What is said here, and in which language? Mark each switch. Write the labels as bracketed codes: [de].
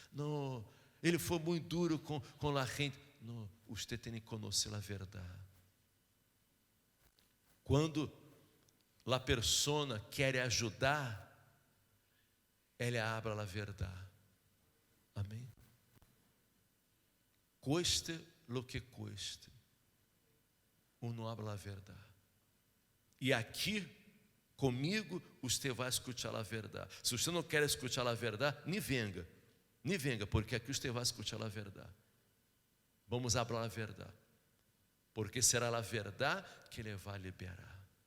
[pt] Não, ele foi muito duro com a gente. Não, você tem que conhecer a verdade. Quando a pessoa quer ajudar, ela habla a verdade. Amém? [es] Cueste lo que cueste, uno habla a verdade. [pt] E aqui, comigo, você vai escutar a verdade. Se você não quer escutar a verdade, nem venga, porque aqui você vai escutar a verdade. Vamos hablar a verdade, porque será a verdade que ele vai liberar.